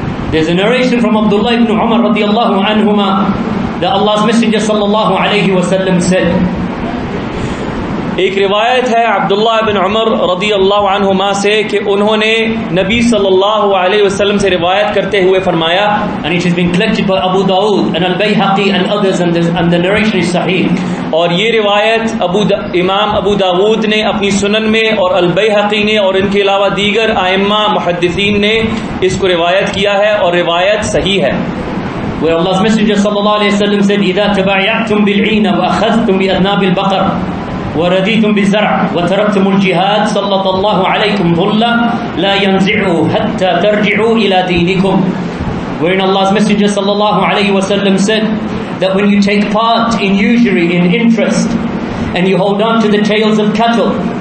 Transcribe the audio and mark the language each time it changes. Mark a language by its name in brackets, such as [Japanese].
[English] There's a narration from Abdullah ibn Umar radiyallahu anhuma that Allah's messenger sallallahu alayhi wasallam said, [Urdu] ایک روایت ہے عبداللہ بن عمر رضی اللہ عنہما سے کہ انہوں نے نبی صلی اللہ علیہ وسلم سے روایت کرتے ہوئے فرمایا, [English] and it has been collected by Abu Dawood and Al-Bayhaqi and others and the narration is sahih. [Urdu] اور یہ روایت امام ابو داود نے اپنی سنن میں اور البیہقی نے اور ان کے علاوہ دیگر ائمہ محدثین نے اس کو روایت کیا ہے اور روایت صحیح ہے. [English] Where Allah's messenger sallallahu alayhi wasallam said, [Arabic] إِذَا تَبَعْيَعْتُمْ بِالْعِينَ وَأَخَذْتُمْ بِأَذْنَابِ الْبَقَرِ ورديتم بالزرع وتركتم الجهاد سلط الله عليكم ظلا لا ينزعه حتى ترجعوا إلى دينكم. [English] Wherein Allah's Messenger sallallahu alayhi wasallam said that when you take part in usury, in interest, and you hold on to the tails of cattle,